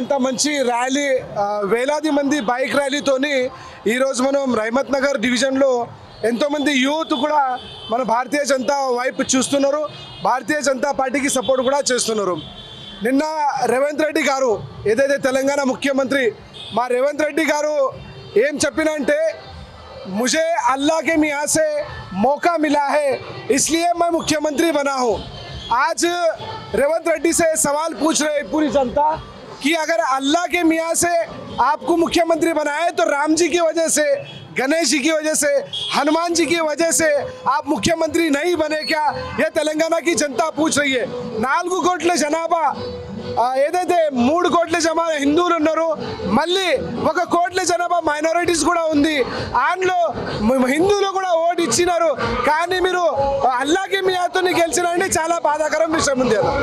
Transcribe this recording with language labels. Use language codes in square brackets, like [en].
[te] ఇంత మంచి ర్యాలీ, వేలాది మంది బైక్ ర్యాలీతోని ఈ రోజు మనం రహమత్ నగర్ డివిజన్ లో ఎంతో మంది యూత్ కూడా మన భారతీయ జనతా వైపు చూస్తున్నారు, భారతీయ జనతా పార్టీకి సపోర్ట్ కూడా చేస్తున్నారు. నిన్న రేవంత్ రెడ్డి గారు ఏదైతే తెలంగాణ ముఖ్యమంత్రి మా రేవంత్ రెడ్డి గారు ఏం చెప్పినంటే, [hi] मुझे अल्लाह के मियाँ से मौका मिला है इसलिए मैं मुख्यमंत्री बना हूँ। आज रेवंत रेड्डी से सवाल पूछ रहे पूरी जनता कि अगर अल्लाह के मियाँ से आपको मुख्यमंत्री बनाए तो राम जी की वजह से, गणेश जी की वजह से, हनुमान जी की वजह से आप मुख्यमंत्री नहीं बने क्या? यह तेलंगाना की जनता पूछ रही है. [te] 4 కోట్ల జనాభా ఏదైతే 3 కోట్ల హిందువులు ఉన్నారు, మళ్ళీ 1 కోట్ల జనాభా మైనారిటీస్ కూడా ఉంది. అందులో హిందువులు కూడా ఓటు ఇచ్చినారు, కానీ మీరు అల్లాకి మియాతో గెలిచినండి. చాలా బాధాకరం విషయం ఉంది.